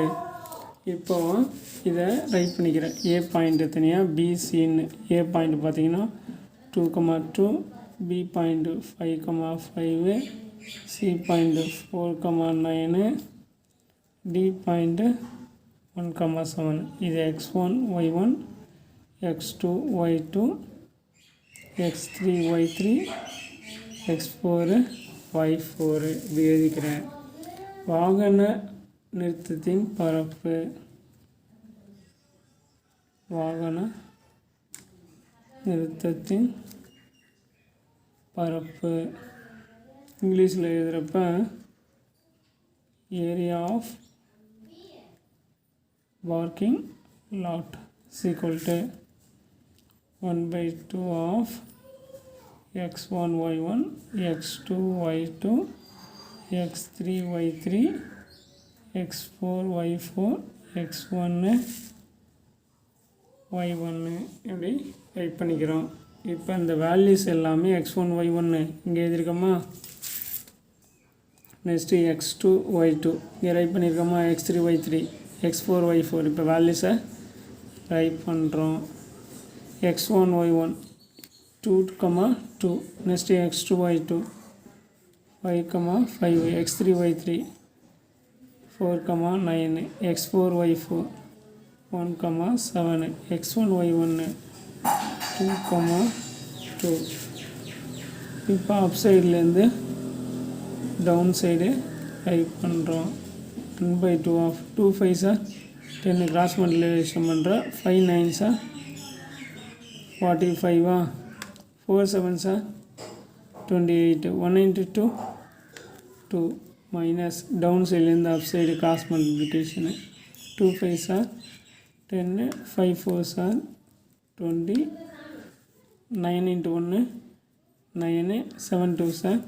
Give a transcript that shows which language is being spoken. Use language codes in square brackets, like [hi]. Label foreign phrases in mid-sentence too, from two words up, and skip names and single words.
[ta] இப்போது இதை ரைட் பண்ணிக்கிறேன். ஏ பாயிண்ட்டு தனியாக, பிசின்னு. ஏ பாயிண்ட் பார்த்திங்கன்னா 2,2, பி பாயிண்ட்டு 5,5, சி பாயிண்ட்டு 4,9, டி பாயிண்ட்டு 1,7. இது x1 y1, x2 y2, x3 y3, x4 y4 இப்படி எழுதிக்கிறேன். வாகன நிறுத்தத்தின் பரப்பு, வாகன நிறுத்தத்தின் பரப்பு இங்கிலீஷில் எழுதுகிறப்ப [en] area of parking lot equal to [ta] 1/2 ஆஃப் x1 y1 x2 y2 x3 y3 x4 y4 x1 y1 இப்படி ரைட் பண்ணிக்கிறோம். இப்போ இந்த வேல்யூஸ் எல்லாமே x1 y1 இங்கே எழுதியிருக்கோமா. நெக்ஸ்ட்டு x2 y2 இங்கே ரைட் பண்ணியிருக்கோமா. x3 y3 x4 y4 இப்போ [en] values write [ta] பண்ணுறோம். x1 y1 2, 2 நெக்ஸ்ட்டு x2 y2 5, 5 x3 y3 4, 9 x4 y4 1, 7 x1 y1 2, 2. இப்போ [en] up side down side write [ta] பண்ணுறோம். 1/2 ஆஃப் 2 5s 10 [en] cross multiplication [ta] பண்ணுறோம். 5 9s 45 4 7s 28 1 into 2 2 [en] minus down side up side cross multiplication [ta] 2 5s 10 5 4s 20 9 into 1 9 7 2s